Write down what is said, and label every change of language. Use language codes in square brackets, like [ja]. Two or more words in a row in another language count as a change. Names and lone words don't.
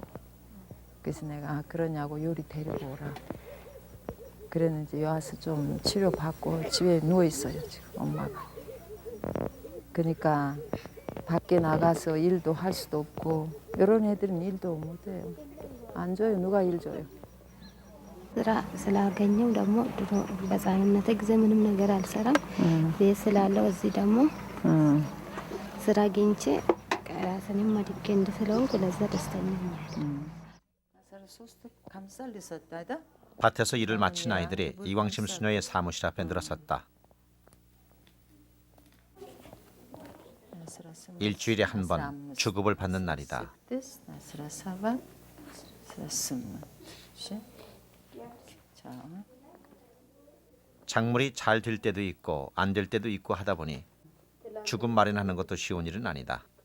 [ko] 그래서 내가 그러냐고 요리 데리고 오라. 그랬는지 와서 좀 치료받고 집에 누워 있어요 지금 엄마가. 그러니까 밖에 나가서 일도 할 수도 없고 이런 애들은 일도 못해요. 안 줘요. 누가 일 줘요? [am] ስራ ስላገኘው ደግሞ ድሮ በሕፃንነቴ ጊዜ ምንም ነገር አልሰራም። ቤት ስላለው እዚህ ደግሞ ስራ አግኝቼ ራሴንም አድጌ እንደስለሆንኩ ለዛ ደስተኛ ነኝ። [ko] 밭에서 일을 마친 아이들이 이광심 수녀의 사무실 앞에 늘어섰다. 일주일에 한 번 주급을 받는 날이다. 작물이 잘 될 때도 있고 안 될 때도 있고 하다 보니 주급 마련하는 것도 쉬운 일은 아니다.